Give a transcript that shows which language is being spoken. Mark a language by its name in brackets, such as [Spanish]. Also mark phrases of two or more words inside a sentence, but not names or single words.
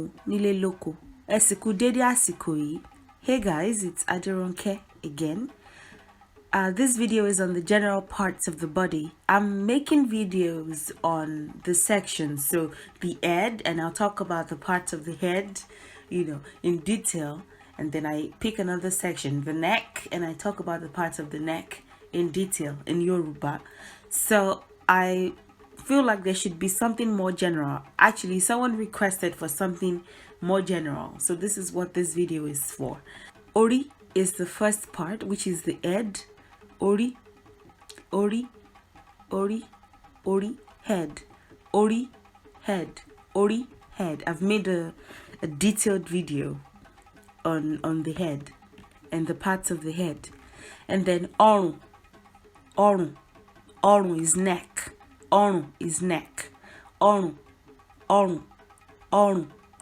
[Yoruba] nílé lóko. Ẹ sì kú dédé àsìkò yìí. [English] Hey guys, it's Aderonke again. This video is on the general parts of the body. I'm making videos on the sections, so the head, and I'll talk about the parts of the head, in detail. And then I pick another section, the neck, and I talk about the parts of the neck in detail in Yoruba. So I feel like there should be something more general. Actually, someone requested for something more general, so this is what this video is for. Ori is the first part, which is the head. [Yoruba] Ori, ori, ori, ori, head. Ori, head. Ori, [English] head. I've made a detailed video on the head and the parts of the head. And then orun. Orun is neck. [Yoruba] Orun [English] is neck. [Yoruba] Orun. Orun.